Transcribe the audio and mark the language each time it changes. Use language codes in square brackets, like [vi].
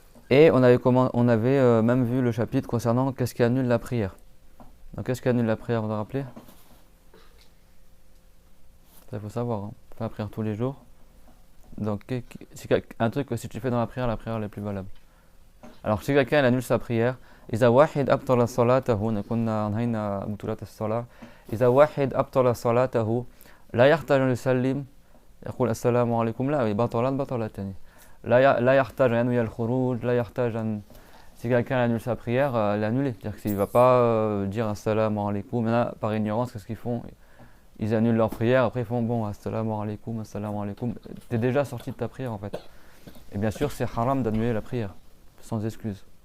[fr] Et on avait même vu le chapitre concernant qu'est-ce qui annule la prière. Donc qu'est-ce qui annule la prière, vous vous rappelez? Ça il faut savoir, hein. Faire la prière tous les jours. Donc c'est un truc que si tu fais dans la prière elle est plus valable. Alors si quelqu'un annule sa prière, [ar] إذا واحد أبطل صلاته, كنا أنهينا بطولات الصلاة. إذا واحد أبطل صلاته لا يحتاج أن يسلم يقول السلام عليكم, لا بطلت تاني. لا يحتاج أن ينوي الخروج, لا يحتاج أن. [fr] Si quelqu'un annule sa prière, elle est annulée. C'est-à-dire que s'il ne va pas dire assalamu alaikum, là, par ignorance, qu'est-ce qu'ils font? Ils annulent leur prière, après ils font bon, assalamu alaikum, assalamu alaikum. Tu es déjà sorti de ta prière en fait. Et bien sûr, c'est haram d'annuler la prière, sans excuse.